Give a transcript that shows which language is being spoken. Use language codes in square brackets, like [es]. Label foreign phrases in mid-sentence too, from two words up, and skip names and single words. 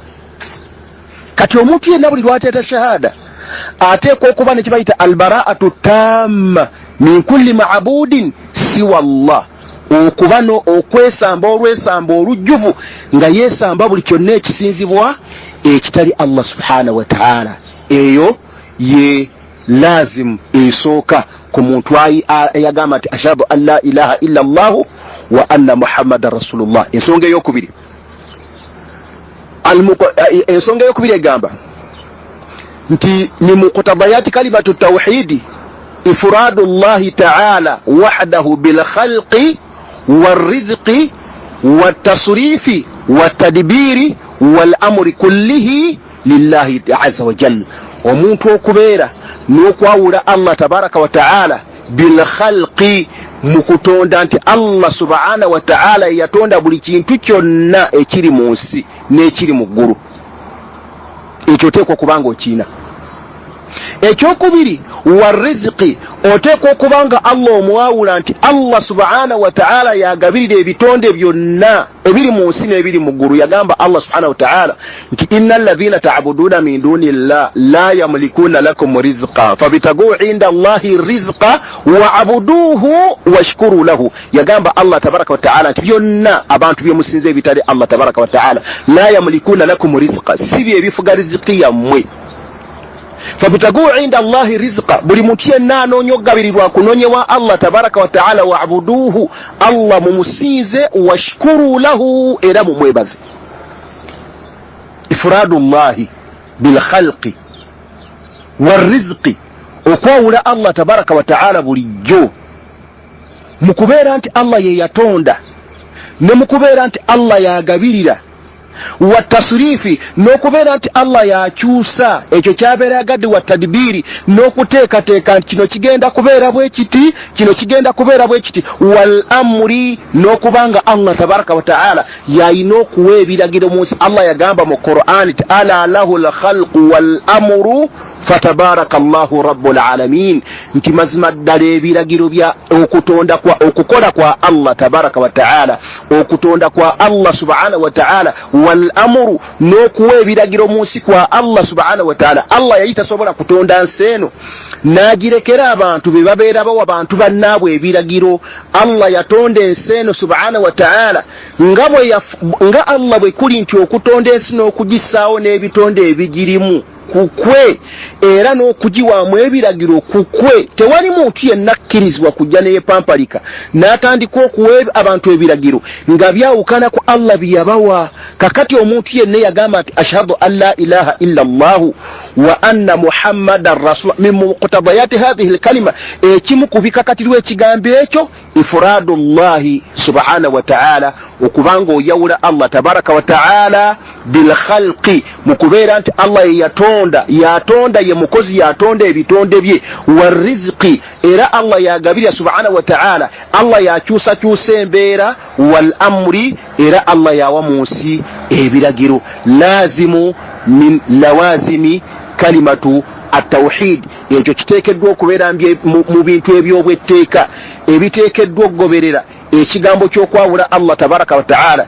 [lg] Kati omuntu yenna buli lwateeta shahada ateekwa okuba ne kibayita [ar] البراءة التامة من كل معبود سوى الله, [lg] okuba okwesamba olwesamba olujjuvu nga yeesamba buli kyonna ekisinzibwa ekitali Allah [ar] سبحانه وتعالى. [lg] Eyo ye lazim esooka ku muntu ayagamba nti [ar] أشهد أن لا إله إلا الله وأن محمدا رسول الله. [lg] Ensonga ey'okubiri egamba nti [ar] من مقتضيات كلمة التوحيد إفراد الله تعالى وحده بالخلق والرزق والتصريف والتدبير والأمر كله لله عز وجل. [lg] Omuntu okubeera n'okwawula Allah [ar] تبارك وتعالى بالخلق [lg] mukutonda nti Allah [ar] سبحانه وتعالى [lg] yatonda buli kintu kyonna ekiri mu nsi n'ekiri mu ggulu. Ekyo oteekwa okubanga okiina. Ekyokubiri [ar] والرزق, [lg] oteekwa okubanga Allah omuwawula nti Allah [ar] سبحانه وتعالى [lg] yagabirira ebitonde byonna ebiri mu nsi n'ebiri mu ggulu. Yagamba Allah [ar] سبحانه وتعالى nti إن الذين تعبدون من دون الله لا يملكون لكم رزقا فابتغوا عند الله رزقا واعبدوه واشكروا له. [lg] Yagamba Allah [ar] تبارك وتعالى [lg] nti byonna abantu bye musinze ebitali Allah [ar] تبارك وتعالى لا يملكون لكم رزقا, [lg] sibi ebifuga rizqi yammwe. [ar] فابتغوا عند الله رزقا, [lg] buli muntu yenna anoonya okugabirirwa kunonyewa Allah [ar] تبارك وتعالى واعبدوه, [lg] Allah mumusinze, [ar] واشكروا له, [lg] era mumwebaze. [ar] إفراد الله بالخلق والرزق, okwawula Allah تبارك وتعالى [lg] bulijjo mukubeera nti Allah ye yatonda ne mukubeera nti Allah yagabirira, [ar] والتصريف [lg] n'okubeera nti Allah yakyusa ekyo kyabeera yagadde, [ar] والتدبير [lg] n'okuteekateeka nti kino kigenda kubeera bwe kiti, kino kigenda kubeera bwe kiti, [ar] والأمر [lg] n'okubanga Allah [ar] تبارك وتعالى [lg] yayina okuwa ebiragiro mu nsi. Allah yagamba mu Qur'an nti [ar] ألا له الخلق والأمر فتبارك الله رب العالمين, [lg] nti mazima ddala ebiragiro bya okutonda kwa okukola kwa Allah [ar] تبارك وتعالى, [lg] okutonda kwa Allah [ar] سبحانه وتعالى, والأمر [lg] n'okuwa ebiragiro mu nsi kwa Allah [ar] سبحانه وتعالى. [lg] Allah yali tasobola kutonda nsi eno n'agirekera abantu be babeera bawa abantu bannaabwe ebiragiro. Allah yatonda ensi eno [ar] سبحانه وتعالى [lg] nga Allah bwe kuli nti okutonda ensi n'okugisaawo n'ebitonde ebigirimu kukwe, era n'okugiwaamu ebiragiro kukwe. Tewali muntu yenna akkirizibwa kujja neyepampalika n'atandika okuwa abantu ebiragiro nga byawukana ku Allah byeyabawa. Kakati omuntu yenna yagamba nti [ar] أشهد أن لا إله إلا الله وأن محمدا رسول من مقتضيات هذه الكلمة, [lg] ekimu ku bikakatirwa ekigambo ekyo [ar] إفراد الله سبحانه وتعالى, [lg] okubanga oyawula Allah [ar] تبارك وتعالى بالخلق, [lg] mukubeera nti Allah yatonda ye mukozi, yatonda ebitonde bye, [ar] والرزق, [lg] era Allah yagabirira [ar] سبحانه وتعالى, [lg] Allah yakyusa embeera, [ar] والأمر, [lg] era Allah yawa mu nsi ebiragiro. [ar] لازم من لوازم كلمة التوحيد, [lg] ekyo kiteekeddwa okubeera mu bintu ebyobwetteeka ebiteekeddwa okugoberera ekigambo ky'okwawula Allah [ar] تبارك وتعالى.